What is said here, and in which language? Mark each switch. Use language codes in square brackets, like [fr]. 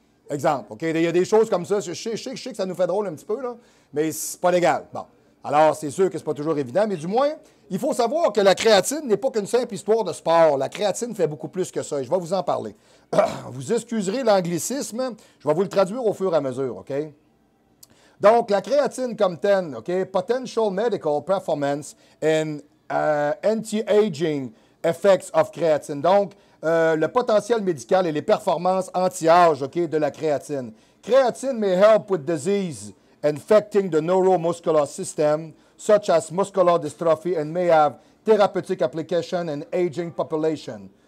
[fr] Exemple, OK? Il y a des choses comme ça. Je sais que ça nous fait drôle un petit peu, là, mais c'est pas légal. Bon. Alors, c'est sûr que c'est pas toujours évident, mais du moins, il faut savoir que la créatine n'est pas qu'une simple histoire de sport. La créatine fait beaucoup plus que ça, et je vais vous en parler. Vous excuserez l'anglicisme, je vais vous le traduire au fur et à mesure, OK? Donc, la créatine comme telle, OK? [en] Potential medical performance and anti-aging effects of creatine. [fr] Donc, le potentiel médical et les performances anti-âge, OK, de la créatine. [en] Creatine may help with disease affecting the neuromuscular system, such as muscular dystrophy, and may have therapeutic application in aging population.